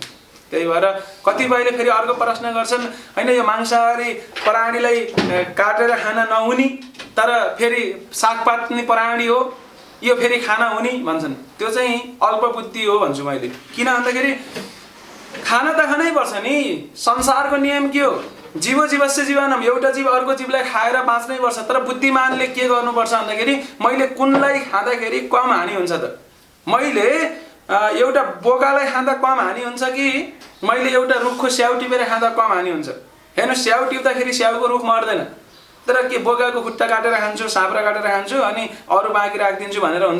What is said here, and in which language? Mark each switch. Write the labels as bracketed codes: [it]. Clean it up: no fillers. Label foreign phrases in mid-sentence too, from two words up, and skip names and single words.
[ne] त्यही भएर कतिपयले फेरि अर्को प्रश्न गर्छन्, हैन यो मांसाहारी प्राणीलाई काटेर खान नहुने तर फेरि सागपात नि प्राणी हो, यो फेरि खाना हुने भन्छन्। त्यो चाहिँ अल्पबुद्धि हो भन्छु मैले। किन भन्दाखेरि खाना त खानै पर्छ नि। संसारको नियम के हो? [sa] जीवो जीवस्य जीवनम, [ne] एउटा जीव अर्को जीवलाई खाएर बाँच्नै पर्छ। तर बुद्धिमानले के गर्नुपर्छ भन्दाखेरि मैले कुनलाई खाँदाखेरि कम हानि हुन्छ त? मैले एउटा बोकालाई खाँदा कम हानि हुन्छ कि मैले एउटा रुखको स्याउ टिपेर खाँदा कम हानि हुन्छ? हेर्नु, स्याउ टिप्दाखेरि स्याउको रुख मर्दैन। तर के बोकाको खुट्टा काटेर खान्छु, साँप्रा काटेर खान्छु अनि अरू बाँकी राखिदिन्छु भनेर हुन्छ?